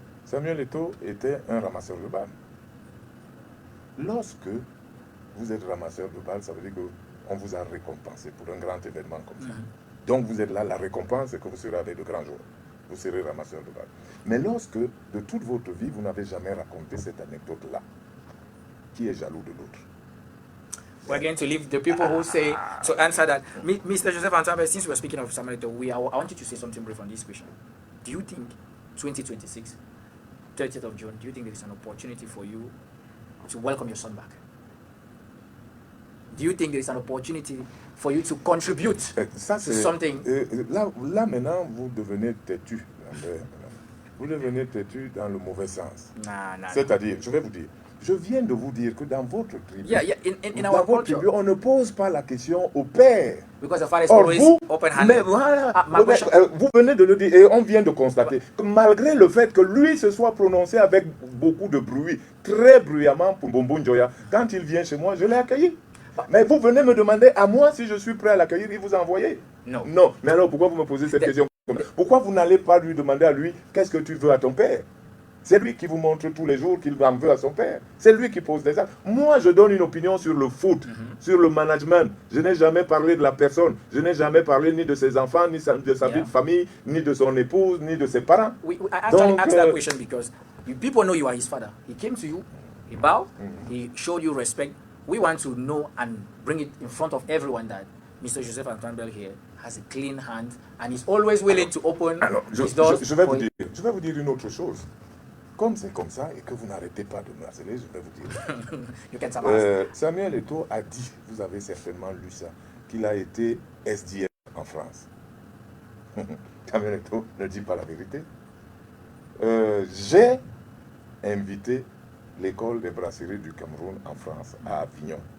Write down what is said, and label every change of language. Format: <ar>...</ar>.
<fr>Samuel Eto'o était un ramasseur de balles. Lorsque vous êtes ramasseur de balles, ça veut dire qu'on vous a récompensé pour un grand événement comme ça. Donc vous êtes là, la récompense, c'est que vous serez avec de grands jours. Vous serez ramasseur de balles. Mais lorsque, de toute votre vie, vous n'avez jamais raconté cette anecdote-là, qui est jaloux de l'autre?</fr> <en>We're going to leave the people who say to answer that. Mr. Joseph Antambe, since we're speaking of Samuel Eto'o, I want you to say something brief on this question. Do you think 2026, 30th of June, do you think there is an opportunity for you to welcome your son back? Do you think there is an opportunity for you to contribute</en> <fr>ça,</fr> <en>to something?</en> <fr>Là, maintenant, vous devenez têtu. Vous devenez têtu dans le mauvais sens. C'est-à-dire, je vais vous dire, je viens de vous dire que dans votre tribu,</fr> <en>in our culture,</en> <fr>on ne pose pas la question au père.</fr> <en>Because the father is</en> <fr>Or,</fr> <en>always</en> <fr>vous,</fr> <en>open-handed.</en> <fr>mais voilà, vous venez de le dire et on vient de constater que malgré le fait que lui se soit prononcé avec beaucoup de bruit, très bruyamment pour Mbombo Njoya, quand il vient chez moi, je l'ai accueilli. Mais vous venez me demander à moi si je suis prêt à l'accueillir et vous envoyer? Non. Non. Mais alors pourquoi vous me posez cette question? Pourquoi vous n'allez pas lui demander à lui qu'est-ce que tu veux à ton père? C'est lui qui vous montre tous les jours qu'il en veut à son père. C'est lui qui pose des actes. Moi, je donne une opinion sur le foot, sur le management. Je n'ai jamais parlé de la personne. Je n'ai jamais parlé ni de ses enfants, ni de sa vie de famille, ni de son épouse, ni de ses parents.</fr> <en>I actually asked that question because people know you are his father. He came to you, he bowed, he showed you respect. We want to know and bring it in front of everyone that Mr. Joseph Antoine Bell here has a clean hand and is always willing to open his doors.</en> <fr>Je vais vous dire une autre chose. Comme c'est comme ça et que vous n'arrêtez pas de me harceler, je vais vous dire. Samuel Eto'o a dit, vous avez certainement lu ça, qu'il a été SDF en France. Samuel Eto'o ne dit pas la vérité. J'ai invité l'école des brasseries du Cameroun en France, à Avignon.</fr>